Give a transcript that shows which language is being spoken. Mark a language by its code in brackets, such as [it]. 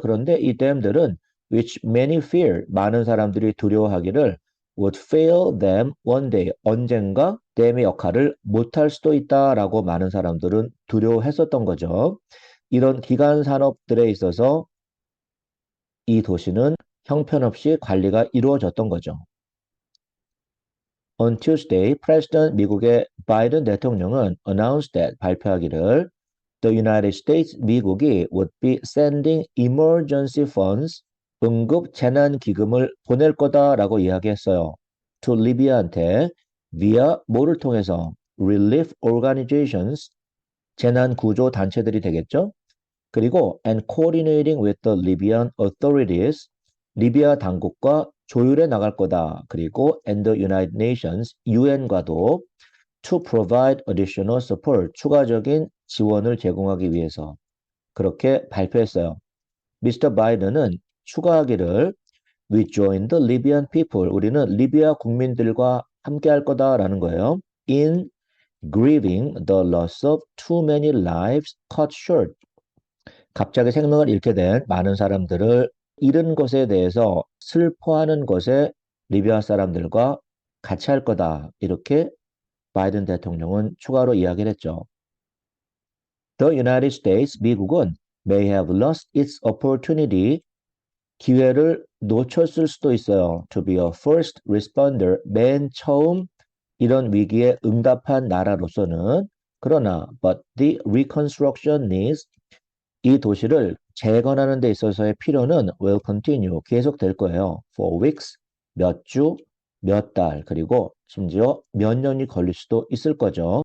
[ko] 그런데 이 댐들은 [en] which many fear, [ko] 많은 사람들이 두려워하기를 [en] would fail them one day, [ko] 언젠가 댐의 역할을 못할 수도 있다라고 많은 사람들은 두려워했었던 거죠. 이런 기간 산업들에 있어서 이 도시는 형편없이 관리가 이루어졌던 거죠. [en] On Tuesday, [ko] 미국의 바이든 대통령은 [en] announced that, [ko] 발표하기를 [en] the United States, [ko] 미국이 [en] would be sending emergency funds, [ko] 응급 재난 기금을 보낼 거다라고 이야기했어요. [en] to [ko] 리비아한테 [en] via [ko] 뭐를 통해서 [en] relief organizations, [ko] 재난 구조 단체들이 되겠죠. 그리고 [en] and coordinating with the Libyan authorities, [ko] 리비아 당국과 조율해 나갈 거다. 그리고 [en] and the United Nations, [ko] UN과도 [en] to provide additional support, [ko] 추가적인 지원을 제공하기 위해서 그렇게 발표했어요. 미스터 바이든은 추가하기를 [en] We join the Libyan people, [ko] 우리는 리비아 국민들과 함께 할 거다라는 거예요. [en] In grieving the loss of too many lives cut short, [ko] 갑자기 생명을 잃게 된 많은 사람들을 잃은 것에 대해서 슬퍼하는 것에 리비아 사람들과 같이 할 거다. 이렇게 바이든 대통령은 추가로 이야기를 했죠. [en] The United States, [ko] 미국은 [en] may have lost its opportunity, [ko] 기회를 놓쳤을 수도 있어요. [en] To be a first responder, [ko] 맨 처음 이런 위기에 응답한 나라로서는. 그러나 [en] but the reconstruction needs, [ko] 이 도시를 재건하는 데 있어서의 필요는 [en] will continue, [ko] 계속될 거예요. [en] For weeks, [ko] 몇 주, 몇 달, 그리고 심지어 몇 년이 걸릴 수도 있을 거죠.